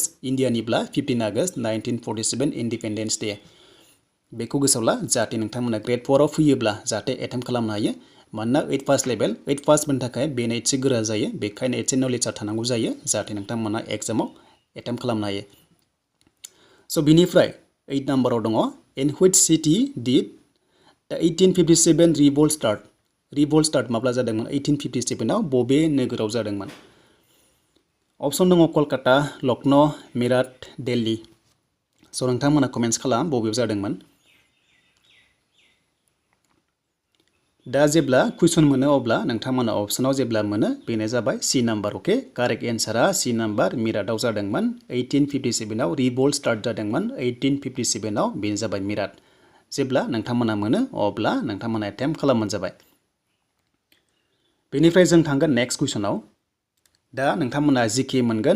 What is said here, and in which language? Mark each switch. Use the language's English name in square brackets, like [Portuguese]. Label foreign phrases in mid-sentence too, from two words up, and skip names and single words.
[Bodo] इन्डियानिब्ला 15 आगस्ट 1947 [English] Independence Day [Bodo] बेखौ गोसोआव ला जाहाथे नोंथांमोना ग्रेड 4 आव फैयोब्ला जाहाथे एटेम्प्ट खालामनो हायो मानोना 8 पास लेभेल 8 पास मोननो थाखाय बेनो एसे गोरा जायो बेखायनो एसे नलेजआ थानांगौ जायो जाहाथे नोंथांमोना एग्जामाव एटेम्प्ट खालामनो हायो स' बिनिफ्राय 8 नाम्बाराव दङ [English] in which city did the 1857 revolt start [Bodo] माब्ला जादोंमोन 1857 आव बबे नोगोराव जादोंमोन ऑप्शन दङ कलकाता लखनऊ मिराट दिल्ली स' नोंथांमोना कमेन्ट्स खालाम बबेयाव जादोंमोन दा जेब्ला कुइसन मोनो अब्ला नोंथांमोना ऑप्शनाव जेब्ला मोनो बेनो जाबाय सी नाम्बार ओके [English] correct answer [Bodo] सी नाम्बार मिराटआव जादोंमोन 1857 आव रिभल्ट स्टार्ट जादोंमोन 1857 आव बेनो जाबाय मिराट जेब्ला नोंथांमोना मोनो अब्ला नोंथांमोना एटेम्प्ट खालामबानो जाबाय बेनिफ्राय जों थांगोन नेक्स्ट कुइसनाव दा नोंथांमोना जीके मोनगोन